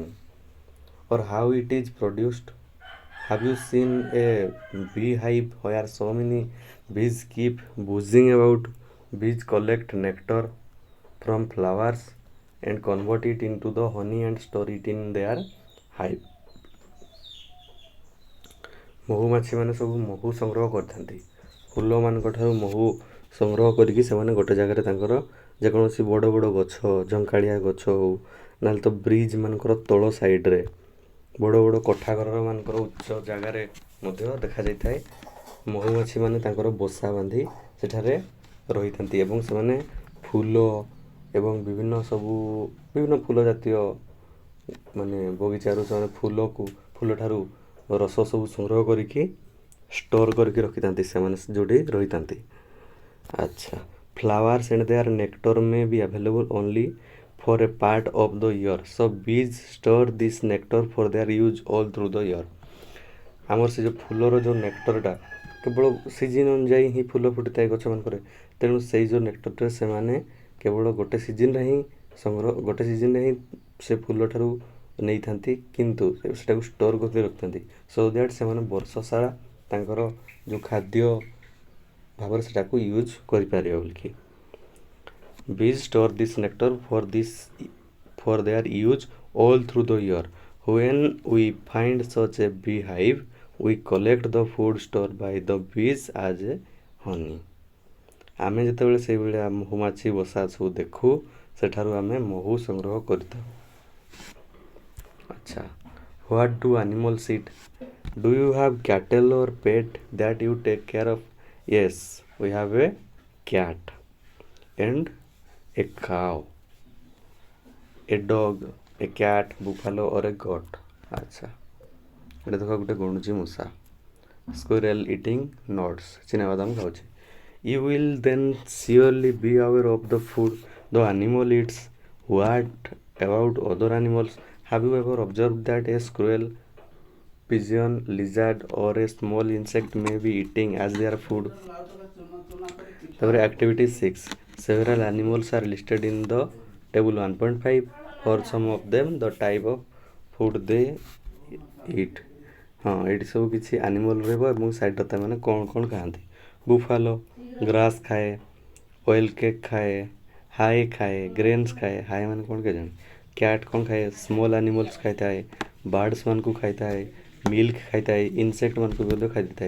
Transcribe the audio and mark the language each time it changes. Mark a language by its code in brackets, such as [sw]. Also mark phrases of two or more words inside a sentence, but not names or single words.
[en] Or how it is produced? Have you seen a bee hive where so many bees keep buzzing about? Bees collect nectar from flowers and convert it into the honey and store it in their hive. [or] ମହୁମାଛିମାନେ ସବୁ ମହୁ ସଂଗ୍ରହ କରିଥାନ୍ତି। ଫୁଲମାନଙ୍କ ଠାରୁ ମହୁ ସଂଗ୍ରହ କରିକି ସେମାନେ ଗୋଟେ ଜାଗାରେ ତାଙ୍କର ଯେକୌଣସି ବଡ଼ ବଡ଼ ଗଛ, ଝଙ୍କାଳିଆ ଗଛ ହଉ, ନହେଲେ ତ ବ୍ରିଜ୍ ମାନଙ୍କର ତଳ ସାଇଡ଼୍ରେ, ବଡ଼ ବଡ଼ କୋଠା ଘର ମାନଙ୍କର ଉଚ୍ଚ ଜାଗାରେ ମଧ୍ୟ ଦେଖାଯାଇଥାଏ। ମହୁମାଛିମାନେ ତାଙ୍କର ବସା ବାନ୍ଧି ସେଠାରେ ରହିଥାନ୍ତି ଏବଂ ସେମାନେ ଫୁଲ ଏବଂ ବିଭିନ୍ନ ଫୁଲ ଜାତୀୟ ମାନେ ବଗିଚାରୁ ସେମାନେ ଫୁଲଠାରୁ ରସ ସବୁ ସଂଗ୍ରହ କରିକି ଷ୍ଟୋର୍ କରିକି ରଖିଥାନ୍ତି ସେମାନେ ଯେଉଁଠି ରହିଥାନ୍ତି। ଆଚ୍ଛା, [en] flowers and their nectar may be available only for a part of the year, so bees store this nectar for their use all through the year. [or] ଆମର ସେ ଯେଉଁ ଫୁଲର ଯେଉଁ ନେକ୍ଟରଟା କେବଳ ସିଜିନ୍ ଅନୁଯାୟୀ ହିଁ ଫୁଲ ଫୁଟିଥାଏ ଗଛମାନଙ୍କରେ, ତେଣୁ ସେଇ ଯେଉଁ ନେକ୍ଟରଟା ସେମାନେ କେବଳ ଗୋଟେ ସିଜିନ୍ରେ ହିଁ ସେ ଫୁଲଠାରୁ ନେଇଥାନ୍ତି, କିନ୍ତୁ ସେଟାକୁ ଷ୍ଟୋର୍ କରିକି ରଖିଥାନ୍ତି [en] so that [or] ସେମାନେ ବର୍ଷ ସାରା ତାଙ୍କର ଯେଉଁ ଖାଦ୍ୟ ଭାବରେ ସେଟାକୁ ୟୁଜ୍ କରିପାରିବେ ବୋଲିକି। [en] Bees store this nectar for their use all through the year. When we find such a beehive, we collect the food stored by the bees as a honey. [or] ଆମେ ଯେତେବେଳେ ସେଇଭଳିଆ ମହୁମାଛି ବସା ସବୁ ଦେଖୁ ସେଠାରୁ ଆମେ ମହୁ ସଂଗ୍ରହ କରିଥାଉ। ଆଚ୍ଛା, [en] what do animals eat? Do you have cattle or pet that you take care of? Yes, we have a cat and a cow, a dog, a cat, buffalo or a goat. [or] ଆଚ୍ଛା, ଏଇଟା ଦେଖ ଗୋଟେ ଗଣୁଛି ମୂଷା। [en] Squirrel eating nuts, [or] ଚିନାବାଦାମ ଖାଉଛି। [en] You will then surely be aware of the food the animal eats. What about other animals? Have you ever observed that a squirrel, pigeon, lizard or a small insect may be eating as their food? Activity 6. Several animals are listed in the table 1.5. For some of them the type of food they eat. [or] ହଁ, ଏଇଠି ସବୁ କିଛି ଆନିମଲ୍ ରହିବ ଏବଂ ସାଇଡ଼୍ରେ ତାମାନେ କ'ଣ କ'ଣ ଖାଆନ୍ତି। ବୁଫାଲୋ ଗ୍ରାସ୍ ଖାଏ, [en] oil cake [or] ଖାଏ, ହାଏ ଖାଏ, ଗ୍ରେନ୍ସ ଖାଏ। ହାଏ ମାନେ କ'ଣ କେଜାଣି। କ୍ୟାଟ୍ କ'ଣ ଖାଏ? [en] small animals [or] ଖାଇଥାଏ, ବାର୍ଡ଼ସ୍ମାନଙ୍କୁ ଖାଇଥାଏ, ମିଲ୍କ ଖାଇଥାଏ, ଇନସେକ୍ଟମାନଙ୍କୁ ମଧ୍ୟ ଖାଇଥାଏ।